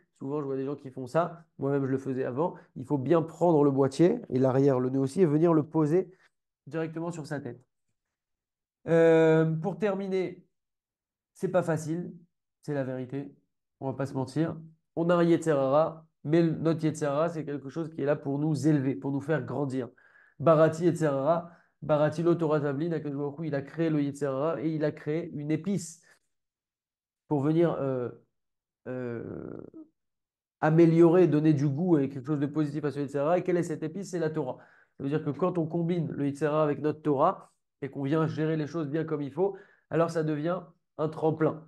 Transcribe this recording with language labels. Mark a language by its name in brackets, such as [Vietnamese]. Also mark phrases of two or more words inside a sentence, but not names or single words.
[French] Souvent, je vois des gens qui font ça. Moi-même, je le faisais avant. Il faut bien prendre le boîtier et l'arrière, le nœud aussi, et venir le poser directement sur sa tête. Pour terminer, c'est pas facile, c'est la vérité. On va pas se mentir. On a un [Hebrew] יצר הרע, [French] mais notre [Hebrew] יצר הרע, [French] c'est quelque chose qui est là pour nous élever, pour nous faire grandir. [Hebrew] בראתי יצר הרע, בראתי לו תורה תבלין, הקדוש ברוך הוא, [French] il a créé le [Hebrew] יצר הרע [French] et il a créé une épice pour venir euh, améliorer, donner du goût et quelque chose de positif à ce Yetzirah. Et quelle est cette épice? C'est la Torah. Ça veut dire que quand on combine le Yetzirah avec notre Torah et qu'on vient gérer les choses bien comme il faut, alors ça devient un tremplin.